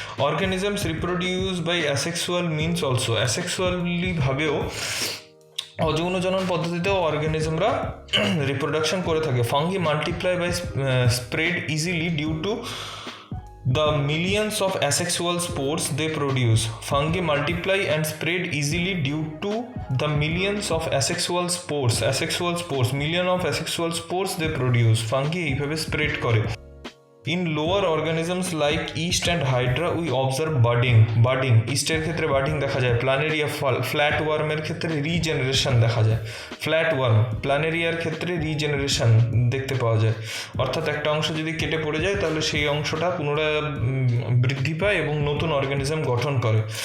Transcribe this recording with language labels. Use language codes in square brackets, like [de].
[en] Organisms reproduce by asexual means also. [bn] Asexually ভাবেও, অযৌন জনন পদ্ধতিতেও অর্গানিজমরা রিপ্রোডাকশন করে থাকে. [en] Fungi multiply by spread easily due to the millions of asexual spores they produce. Fungi multiply and spread easily due to the millions of asexual spores. Million of asexual spores they produce. [bn] Fungi এইভাবে spread করে. [en] In lower organisms like yeast and hydra we observe budding. [bn] ইস্টের ক্ষেত্রে budding দেখা যায়, planaria flat ওয়ার্মের ক্ষেত্রে regeneration দেখা যায়, flat worm প্ল্যানেরিয়ার ক্ষেত্রে রিজেনারেশন দেখতে পাওয়া যায়, অর্থাৎ একটা অংশ যদি কেটে পড়ে যায় তাহলে সেই অংশটা পুনরায় বৃদ্ধি পায় এবং নতুন অর্গানিজম গঠন করে।